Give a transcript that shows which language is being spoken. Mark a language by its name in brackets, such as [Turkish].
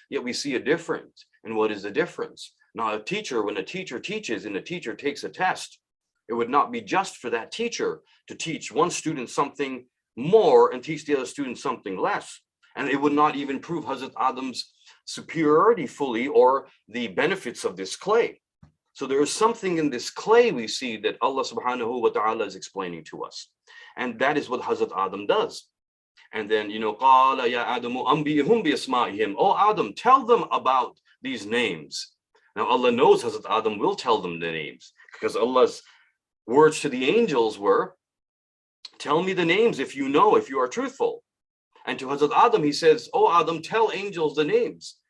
[English] Yet we see a difference. And what is the difference? Now, when a teacher teaches and a teacher takes a test, it would not be just for that teacher to teach one student something more and teach the other student something less. And it would not even prove Hazrat Adam's superiority fully or the benefits of this clay. So there is something in this clay we see that Allah subhanahu wa ta'ala is explaining to us. And that is what Hazrat Adam does. And then, [Arabic] قَالَ يَا آدَمُ أَنْبِئْهُمْ بِأَسْمَائِهِمْ. [English] Oh, Adam, tell them about these names. Now, Allah knows Hazrat Adam will tell them the names, because Allah's words to the angels were, tell me the names if you know, if you are truthful. And to Hazrat Adam, he says, oh, Adam, tell angels the names.